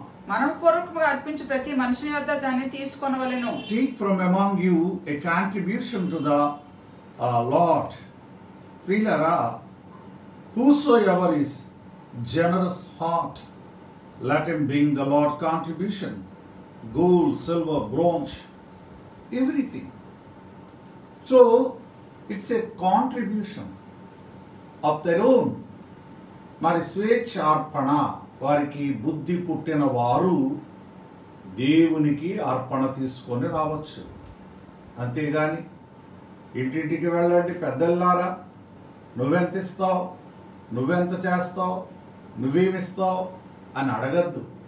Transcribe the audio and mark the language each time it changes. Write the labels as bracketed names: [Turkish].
[Telugu] మనఃపూర్వకంగా అర్పించి ప్రతి మనిషిని వద్ద దాన్ని తీసుకొనవలెను. [English] Take from among you a contribution to the Lord. ప్రియులారా, whosoever is generous heart, let him bring the Lord contribution, gold, silver, bronze, everything. So it's a contribution of their own. [Telugu] మరి స్వేచ్ఛార్పణ, వారికి బుద్ధి పుట్టిన వారు దేవునికి అర్పణ తీసుకొని రావచ్చు. అంతేగాని ఇంటింటికి వెళ్ళండి పెద్దల్లారా, నువ్వెంత ఇస్తావు, నువ్వెంత చేస్తావు, నువ్వేమిస్తావు అని అడగద్దు.